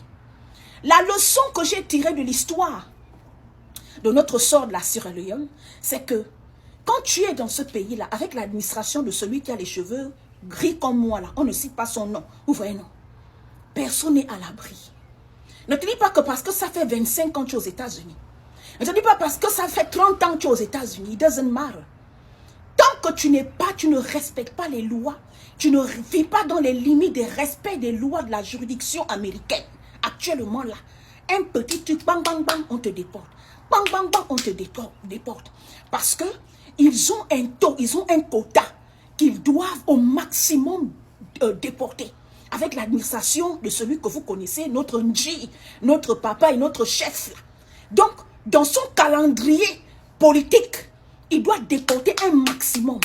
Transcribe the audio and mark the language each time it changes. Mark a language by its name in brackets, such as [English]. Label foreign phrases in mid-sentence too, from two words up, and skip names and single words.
[French] La leçon que j'ai tirée de l'histoire de notre sort de la Sierra Leone, c'est que quand tu es dans ce pays-là, avec l'administration de celui qui a les cheveux gris comme moi, là, on ne cite pas son nom, vous voyez, non? Personne n'est à l'abri. Ne te dis pas que parce que ça fait 25 ans que tu es aux États-Unis. Ne te dis pas parce que ça fait 30 ans que tu es aux États-Unis. [English] It doesn't matter. [French] Tant que tu ne respectes pas les lois, tu ne vis pas dans les limites des respects des lois de la juridiction américaine. Actuellement là, un petit truc, bang, bang, bang, on te déporte. Bang, bang, bang, on te déporte. Parce que ils ont un taux, ils ont un quota qu'ils doivent au maximum déporter. Avec l'administration de celui que vous connaissez, notre Nji, notre papa et notre chef. Donc, dans son calendrier politique, il doit déporter un maximum.